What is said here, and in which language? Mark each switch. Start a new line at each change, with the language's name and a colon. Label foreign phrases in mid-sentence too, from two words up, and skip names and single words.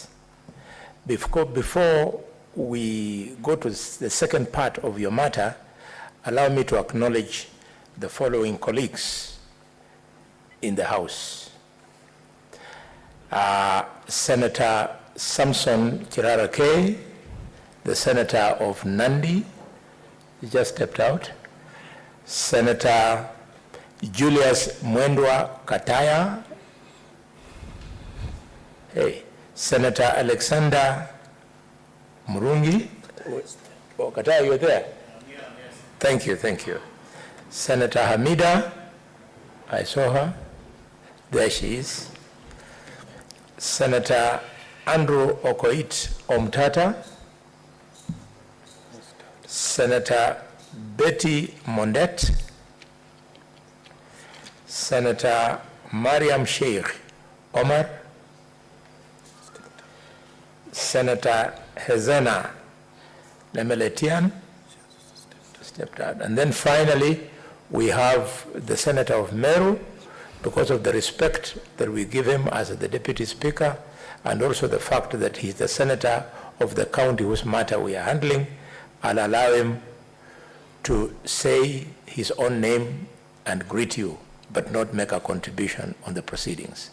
English: Before we go to the second part of your matter, allow me to acknowledge the following colleagues in the House. Senator Samson Kirara K, the Senator of Nandi, he just stepped out. Senator Julius Mwendwa Kataya, hey. Senator Alexander Murungi. Oh, Kataya, you're there? Yes. Thank you, thank you. Senator Hamida, I saw her. There she is. Senator Andrew Okoit Omtata. Senator Betty Mondet. Senator Mariam Sheikh Omar. Senator Hezena Nemeletian stepped out. And then finally, we have the Senator of Meru, because of the respect that we give him as the Deputy Speaker, and also the fact that he's the Senator of the county whose matter we are handling. I'll allow him to say his own name and greet you, but not make a contribution on the proceedings.